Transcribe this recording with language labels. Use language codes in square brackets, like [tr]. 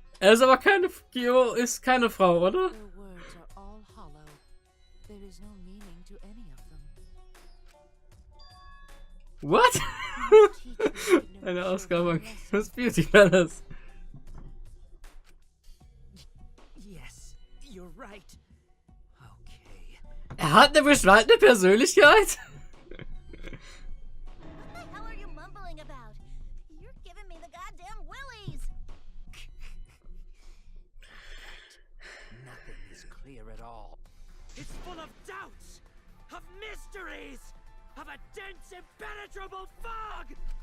[de] Er ist aber keine, Gio ist keine Frau, oder? [en] Their words are all hollow. There is no meaning to any of them. What? [de] Eine Ausgabe des Beauty Palace. [en] Yes, you're right. Okay. [de] Er hat eine beschneidende Persönlichkeit? [en] What the hell are you mumbling about? You're giving me the goddamn willies. Nothing is clear at all. It's full of doubts, of mysteries, of a dense, impenetrable fog!